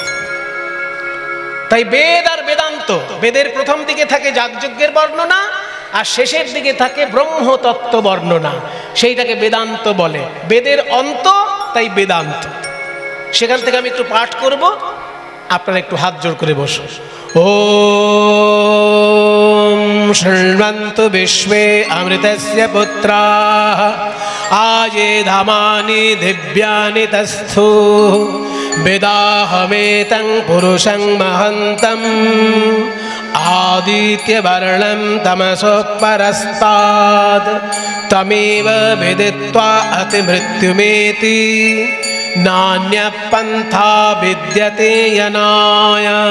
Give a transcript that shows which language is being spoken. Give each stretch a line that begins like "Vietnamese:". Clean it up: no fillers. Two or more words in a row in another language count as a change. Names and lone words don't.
Bangla: তাই বেদ আর বেদান্ত, বেদের প্রথম দিকে থাকে যাগযজ্ঞের বর্ণনা, আর শেষের দিকে থাকে ব্রহ্মতত্ত্ব বর্ণনা। সেইটাকে বেদান্ত বলে। বেদের অন্ত, তাই বেদান্ত। সেখান থেকে আমি একটু পাঠ করব, আপনারা একটু হাত জোড় করে বসুন।
Sanskrit: ওম शृण्वन्तु विश्वे अमृतस्य पुत्राः आये धामानि दिव्यानि तस्थु वेदाहमेतं पुरुषं महन्तम् आदित्यवर्णं तमसो परस्तात् तमेव विदित्वा अतिमृत्युमेति नान्यपन्था विद्यते यनाय